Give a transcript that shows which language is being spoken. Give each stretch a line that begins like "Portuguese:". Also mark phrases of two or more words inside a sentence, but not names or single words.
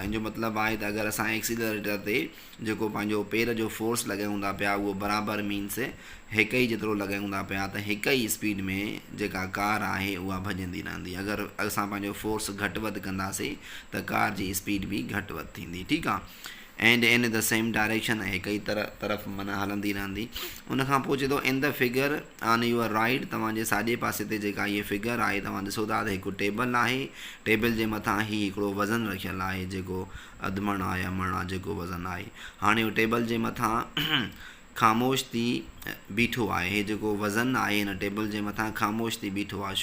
Sindhi: इन जो मतिलबु आहे त अगरि असां एक्सीलरेटर ते जेको पंहिंजो पेर जो फोर्स लॻायूं था पिया उहो बराबरि, मीन्स हिक ई जेतिरो लॻायूं था पिया, त हिक ई स्पीड में जेका कार आहे उहा भॼंदी रहंदी। अगरि असां पंहिंजो फोर्स घटि वधि कंदासीं त कार जी स्पीड बि घटि वधि थींदी। ठीकु आहे।
English: and in the same direction,
Sindhi: हिक ई तरफ़ माना हलंदी रहंदी। उनखां पोइ चए थो
English: in the figure on your right,
Sindhi: तव्हांजे साॼे पासे ते जेका इहे फिगर आहे तव्हां ॾिसो था त हिकु टेबल आहे, टेबल जे मथां ही हिकिड़ो वज़न रखियलु आहे, जेको अधमण आहे या मण आहे जेको वज़न आहे। हाणे उहो टेबल जे मथां ख़ामोश थी बीठो आहे, हे जेको वज़न आहे हिन टेबल जे मथां ख़ामोश थी बीठो आहे।